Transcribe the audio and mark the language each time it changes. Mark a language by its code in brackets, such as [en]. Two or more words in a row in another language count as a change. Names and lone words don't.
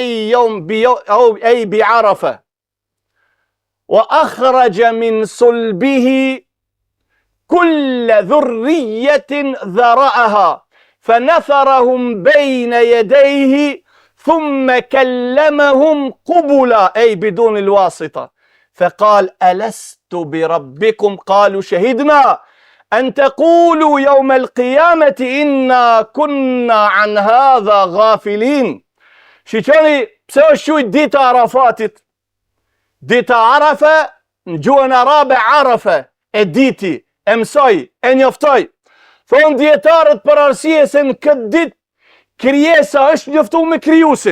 [ar] أي بعرفة، وأخرج من صلبه كل ذرية ذرأها، فنثرهم بين يديه ثم كلمهم قبلا أي بدون الواسطة، فقال: ألست بربكم؟ قالوا: شهدنا أن تقولوا يوم القيامة إنا كنا عن هذا غافلين." [sq] Shiqoni pse është quajtur dita e Arafatit. Dita Arafa në gjuhën arabe Arafa, e diti, e mësoj, e njoftoj. Thonë dietarët për arsye se në këtë ditë krijesa është njoftuar me krijuesin.